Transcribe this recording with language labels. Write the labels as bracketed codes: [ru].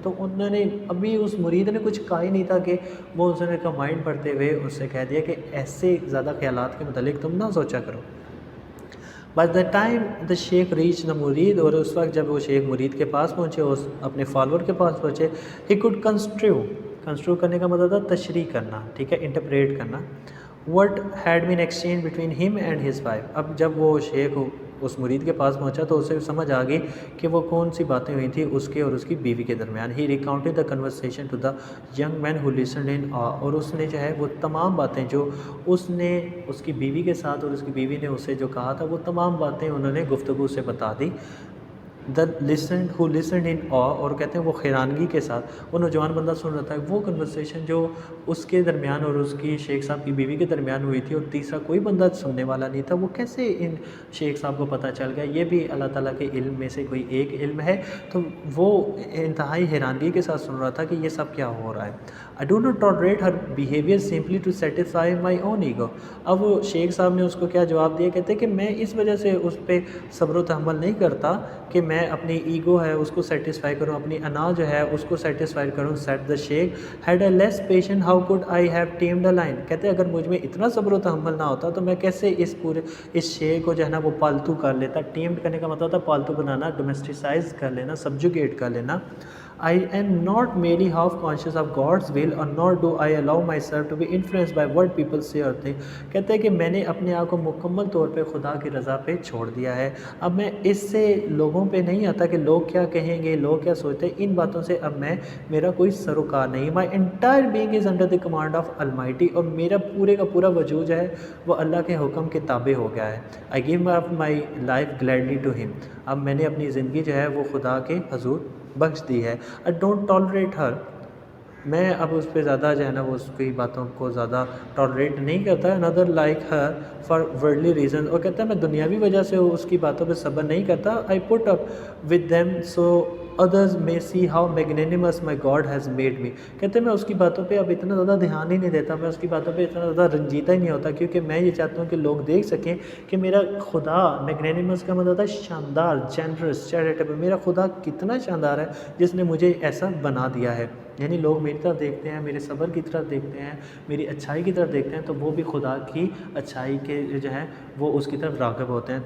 [ur] تو انہوں نے ابھی اس مرید نے کچھ کہا ہی نہیں تھا کہ وہ اس نے کا مائنڈ پڑھتے ہوئے اس سے کہہ دیا کہ ایسے زیادہ خیالات کے متعلق تم نہ سوچا کرو. [en] By the time the sheikh reached the مرید, [ur] اور اس وقت جب وہ شیخ مرید کے پاس پہنچے, اس اپنے فالوور کے پاس پہنچے, [en] he could construe [ur] کرنے کا مطلب تھا تشریح کرنا, ٹھیک ہے, انٹرپریٹ کرنا. [en] what had been exchanged between him and his wife. [ur] اب جب وہ شیخ اس مرید کے پاس پہنچا تو اسے سمجھ آ گئی کہ وہ کون سی باتیں ہوئی تھیں اس کے اور اس کی بیوی کے درمیان. [en] He recounted the conversation to the young man who listened in awe. [ur] اور اس نے جو ہے وہ تمام باتیں جو اس نے اس کی بیوی کے ساتھ اور اس کی بیوی نے اسے جو کہا تھا وہ تمام باتیں انہوں نے گفتگو سے بتا دی. [en] The listened who listened in a. [ur] اور کہتے ہیں وہ حیرانگی کے ساتھ وہ نوجوان بندہ سن رہا تھا وہ کنورسیشن جو اس کے درمیان اور اس کی شیخ صاحب کی بیوی کے درمیان ہوئی تھی اور تیسرا کوئی بندہ سننے والا نہیں تھا. وہ کیسے ان شیخ صاحب کو پتہ چل گیا؟ یہ بھی اللہ تعالیٰ کے علم میں سے کوئی ایک علم ہے. تو وہ انتہائی حیرانگی کے ساتھ سن رہا تھا کہ یہ سب کیا ہو رہا ہے. [en] I do not tolerate her behavior simply to satisfy my own ego. [ur] اب وہ شیخ صاحب نے اس کو کیا جواب دیا؟ کہتے ہیں کہ میں اس وجہ سے اس پہ صبر و تحمل نہیں کرتا کہ میں اپنی ایگو ہے اس کو سیٹسفائی کروں، اپنی انا جو ہے اس کو سیٹسفائی کروں. [en] Said the sheikh, had I less patience how could I have tamed a lion. [ur] کہتے ہیں اگر مجھ میں اتنا صبر و تحمل نہ ہوتا تو میں کیسے اس شیر کو جو ہے نا وہ پالتو کر لیتا. ٹیمڈ کرنے کا مطلب ہوتا ہے پالتو بنانا، ڈومیسٹیسائز کر لینا، سبجوگیٹ کر لینا. [en] I am not merely half conscious of God's will or nor do I allow myself to be influenced by what people say or think. [ur] کہتے ہیں کہ میں نے اپنے آپ کو مکمل طور پہ خدا کی رضا پہ چھوڑ دیا ہے. اب میں اس سے لوگوں پہ نہیں آتا کہ لوگ کیا کہیں گے، لوگ کیا سوچتے ہیں، ان باتوں سے اب میرا کوئی سروکار نہیں. [en] My entire being is under the command of Almighty. [ur] اور میرا پورے کا پورا وجود جو ہے وہ اللہ کے حکم کے تابع ہو گیا ہے. [en] I give up my life gladly to him. [ur] اب میں نے اپنی زندگی جو ہے وہ خدا کے حضور بخش دی ہے. [en] I don't tolerate her. [ur] میں اب اس پہ زیادہ جو ہے نا وہ اس کی باتوں کو زیادہ ٹالریٹ نہیں کرتا. [en] another like her for worldly reasons. [ur] اور کہتا ہے میں دنیاوی وجہ سے اس کی باتوں پہ صبر نہیں کرتا. [en] I put up with them so others may see how magnanimous my God has made me. [ur] کہتے ہیں میں اس کی باتوں پہ اب اتنا زیادہ دھیان ہی نہیں دیتا، میں اس کی باتوں پہ اتنا زیادہ رنجیدہ ہی نہیں ہوتا، کیونکہ میں یہ چاہتا ہوں کہ لوگ دیکھ سکیں کہ میرا خدا، میگنینیمس کا مطلب ہوتا ہے شاندار، جنرس، چیریٹیبل. میرا خدا کتنا شاندار ہے جس نے مجھے ایسا بنا دیا ہے. یعنی لوگ میری طرف دیکھتے ہیں، میرے صبر کی طرف دیکھتے ہیں، میری اچھائی کی طرف دیکھتے ہیں، تو وہ بھی خدا کی اچھائی کے جو ہے وہ اس کی طرف راغب ہوتے ہیں.